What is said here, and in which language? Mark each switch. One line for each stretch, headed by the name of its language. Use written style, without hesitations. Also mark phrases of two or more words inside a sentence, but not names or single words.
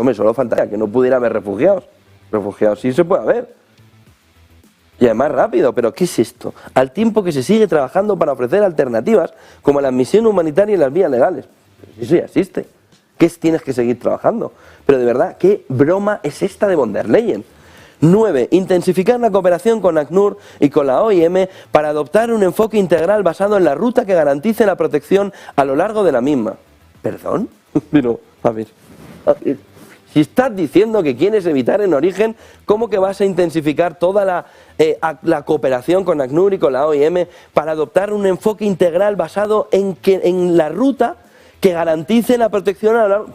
Spanish: Hombre, solo faltaría que no pudiera haber refugiados. Refugiados sí se puede haber. Y además rápido, pero ¿qué es esto? Al tiempo que se sigue trabajando para ofrecer alternativas como la admisión humanitaria y las vías legales. Pero eso ya existe. ¿Qué tienes que seguir trabajando? Pero de verdad, ¿qué broma es esta de von der Leyen? 9. Intensificar la cooperación con ACNUR y con la OIM para adoptar un enfoque integral basado en la ruta que garantice la protección a lo largo de la misma. ¿Perdón? Pero, a ver. Si estás diciendo que quieres evitar en origen, ¿cómo que vas a intensificar toda la cooperación con ACNUR y con la OIM para adoptar un enfoque integral basado en la ruta que garantice la protección a lo largo?